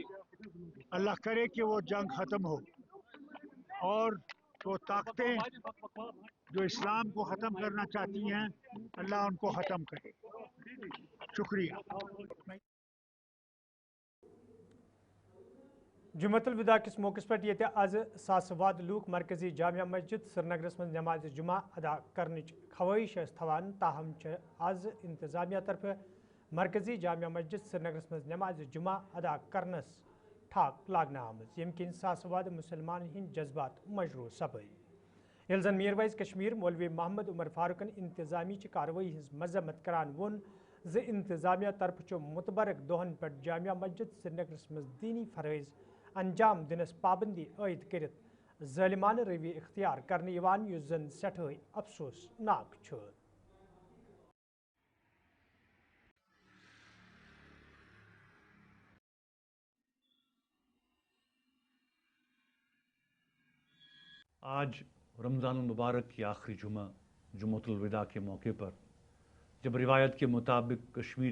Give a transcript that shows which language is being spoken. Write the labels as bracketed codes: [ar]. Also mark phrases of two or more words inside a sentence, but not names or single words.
[ur] اللہ کرے کہ وہ جنگ ختم ہو اور وہ طاقتیں جو اسلام کو ختم کرنا چاہتی ہیں اللہ ان کو ختم کرے. शुक्रिया। [ks] जुम्मतुल विदा किस मौके पर ये आज सासवाद लूक मरकजी जामिया मस्जिद श्रीनगरस में नमाज जुमा अदा करने ख्वाहिश थवान, ताहम आज इंतजामिया तरफ मरकजी जामिया मस्जिद श्रीनगरस में नमाज जुमा अदा करनस ठाक लागना आमज यम किन सासवाद मुसलमान हिंद जज्बात मजरूर सपद। ये जन मीर वाइज कश्मीर मौलवी मोहम्मद उमर फारूकन इंतजामी कार्रवाई हज मजम्मत करान वोन ज इंतजामिया तरफ मुतबरक दोहन पर जामिया मस्जिद श्रीनगरस में दीनी फरज अंजाम दिनस पाबंदी आयद कर ज़ालिमाना रवि इख्तियार करने युस जन सठे अफसोसनाक छ। [ur] آج رمضان مبارک کی آخری جمعۃ الوداع کے موقع پر جب روایت کے مطابق کشمیر